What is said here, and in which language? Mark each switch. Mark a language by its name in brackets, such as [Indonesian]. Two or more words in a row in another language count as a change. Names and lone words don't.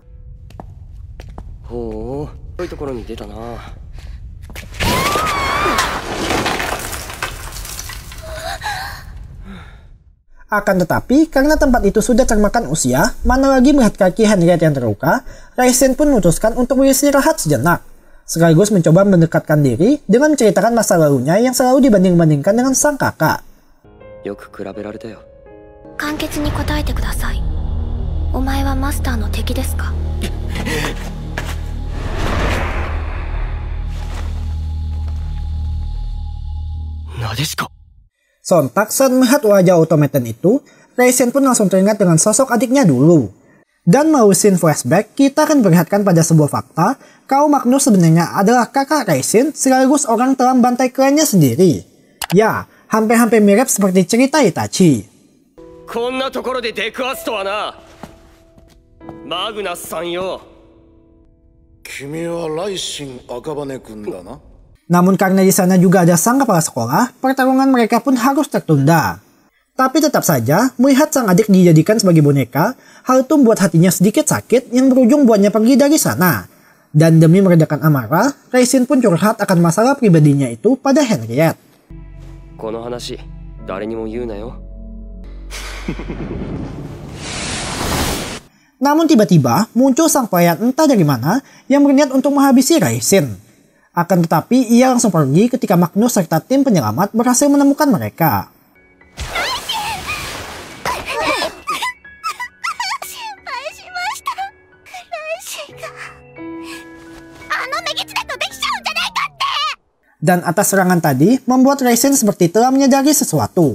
[Indonesian] Akan tetapi, karena tempat itu sudah termakan usia, mana lagi melihat kaki Henriette yang terluka, Raisin pun memutuskan untuk beristirahat sejenak. Sekaligus mencoba mendekatkan diri dengan menceritakan masa lalunya yang selalu dibanding-bandingkan dengan sang kakak. [Japanese] 簡潔に答えてください。お前はマスターの敵ですか? [Indonesian] Sontak saat melihat wajah automaton itu, Raisin pun langsung teringat dengan sosok adiknya dulu. Dan melalui [English] scene flashback, [Indonesian] kita akan diperlihatkan pada sebuah fakta kalau Magnus sebenarnya adalah kakak Raisin sekaligus orang telah membantai kliennya sendiri. Ya, hampir-hampir mirip seperti cerita Itachi. [Japanese] こんなところで出くわすとはな。マグナスさんよ。君はライシン赤羽君だな。 [Indonesian] Namun karena di sana juga ada sang kepala sekolah, pertarungan mereka pun harus tertunda. Tapi tetap saja, melihat sang adik dijadikan sebagai boneka, hal itu membuat hatinya sedikit sakit yang berujung buatnya pergi dari sana. Dan demi meredakan amarah, Raisin pun curhat akan masalah pribadinya itu pada Henriette. [Japanese] この話、誰にも言うなよ。 [Indonesian] Namun tiba-tiba muncul sang pelayan entah dari mana yang berniat untuk menghabisi Raisin. Akan tetapi ia langsung pergi ketika Magnus serta tim penyelamat berhasil menemukan mereka. Dan atas serangan tadi membuat Raisin seperti telah menyadari sesuatu.